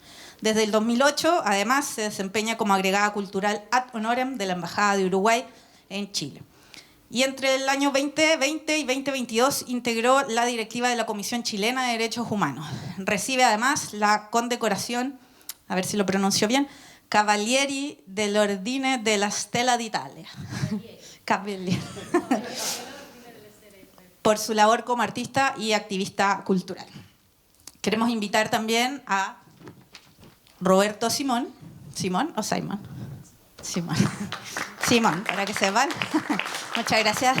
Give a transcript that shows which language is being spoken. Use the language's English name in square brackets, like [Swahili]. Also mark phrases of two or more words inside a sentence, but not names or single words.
[Spanish] Desde el 2008, además, se desempeña como agregada cultural ad honorem de la Embajada de Uruguay en Chile. Y entre el año 2020 y 2022 integró la directiva de la Comisión Chilena de Derechos Humanos. Recibe además la condecoración, a ver si lo pronuncio bien, Cavalieri dell'Ordine della Stella d'Italia. Cavalieri. Por su labor como artista y activista cultural. Queremos invitar también a Roberto Simón. ¿Simón o Simon? Simón. Simón, para que sepan. Muchas gracias.